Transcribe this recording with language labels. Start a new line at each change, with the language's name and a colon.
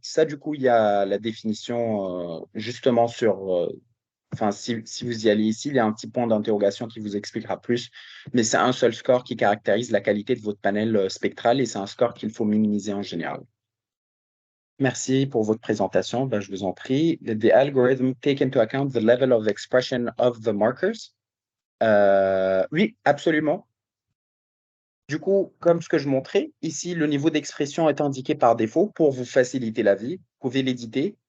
French: Ça, du coup, il y a la définition justement sur. Si vous y allez ici, il y a un petit point d'interrogation qui vous expliquera plus. Mais c'est un seul score qui caractérise la qualité de votre panel spectral et c'est un score qu'il faut minimiser en général. Merci pour votre présentation. Ben, je vous en prie.
English: The algorithm take into account the level of expression of the markers.
French: Oui, absolument. Du coup, comme ce que je montrais, ici, le niveau d'expression est indiqué par défaut pour vous faciliter la vie. Vous pouvez l'éditer.